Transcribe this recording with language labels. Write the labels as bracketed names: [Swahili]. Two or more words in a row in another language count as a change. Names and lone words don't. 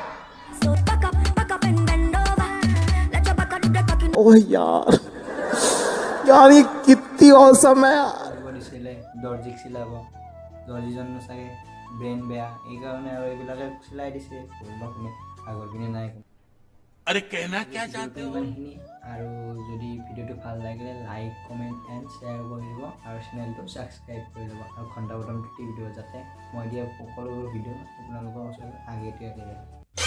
[Hindi] ओह यार यार ये कितनी औसम है यार [Assamese] দিছিলে দৰ্জিক চিলাব দৰ্জিজন চাগে ব্ৰেইন বেয়া এইকাৰণে আৰু এইবিলাকে চিলাই দিছে কোনোবাখিনি আগৰ পিনে নাই [Hindi] अरे कहना क्या चाहते हो [Assamese] আৰু যদি ভিডিঅ'টো ভাল লাগিলে [English] like comment and share [Assamese] কৰি দিব আৰু চেনেলটো ছাবস্ক্ৰাইব কৰি দিব আৰু ঘণ্টা বটনটো টিপি দিব যাতে মই দিয়া সকলোবোৰ ভিডিঅ' আপোনালোকৰ ওচৰত আগতীয়াকৈ যায়